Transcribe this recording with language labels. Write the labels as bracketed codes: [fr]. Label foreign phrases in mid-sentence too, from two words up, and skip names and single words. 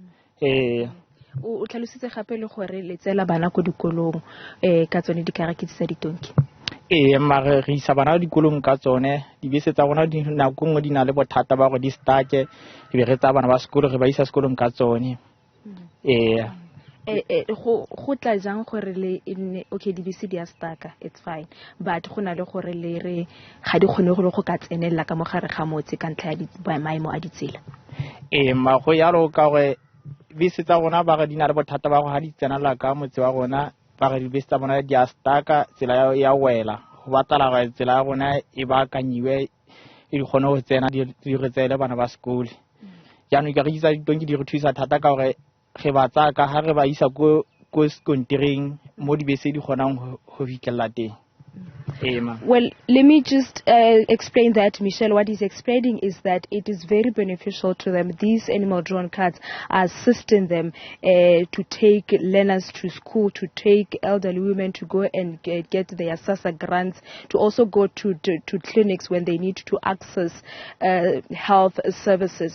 [tn] O tlhalositse gape le gore le tsela bana go dikolong ka tsone dikaraki tsa ditonki? Mare re isa bana dikolong ka tsone dibese tsa rona di nako ngwe di na le bothata ba go di stake di be re tsa bana ba sekolo re ba isa sekolong ka tsone. Go tla jang gore le okay dibese di a staka, [en] it's fine, but [tn] go na le gore le re ga di kgone go ka tsenela ka mogare ga motse ka ntlha ya maemo a ditsela? Ma go yalo ka gore bese tsa rona ba re di na le bothata ba go ha di tsenela ka motse wa rona ba re dibese tsa bona di a staka tsela ya wela go batala ga tsela ya rona e ba kanyiwe e di kgone go tsena di re tsele bana ba sekolo. Jaanong ka re isa ditonki di re thusa thata ka gore ge ba tsaka ha re ba isa ko skontiring mo dibese di kgonang go fitlhela teng. [en] Well, let me just explain that, Michelle. What he's explaining is that it is very beneficial to them. These animal-drawn carts are assisting them to take learners to school, to take elderly women to go and get their SASSA grants, to also go to clinics when they need to access health services.